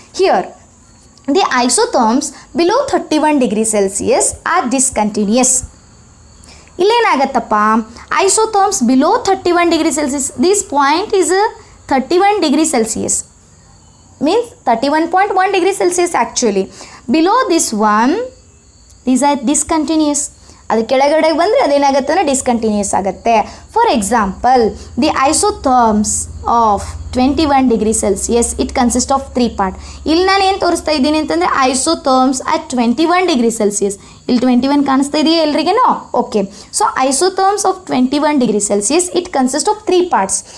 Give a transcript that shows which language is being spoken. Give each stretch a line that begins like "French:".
English: Here the isotherms below 31 degree Celsius are discontinuous.
Kannada: ಇಲ್ಲೇನಾಗತ್ತಪ್ಪ?
English: Isotherms below 31 degree Celsius, this point is 31 degree Celsius, means 31.1 degree Celsius actually. Below this one, these are discontinuous.
Kannada: ಅದು ಕೆಳಗಡೆಗೆ ಬಂದರೆ ಅದೇನಾಗುತ್ತೆ ಅಂದರೆ discontinuous ಆಗುತ್ತೆ.
English: For example, the isotherms of 21 degree Celsius it consist of 3 part.
Kannada: ಇಲ್ಲಿ ನಾನು ಏನು ತೋರಿಸ್ತಾ ಇದ್ದೀನಿ ಅಂತಂದರೆ ಐಸೋಥರ್ಮ್ಸ್ ಅಟ್ 21 ಡಿಗ್ರಿ ಸೆಲ್ಸಿಯಸ್. ಇಲ್ಲಿ 21 ಕಾಣಿಸ್ತಾ ಇದೆಯಾ ಎಲ್ರಿಗೇನೋ?
English: Okay. So isotherms of 21 degree Celsius it consist of 3 parts.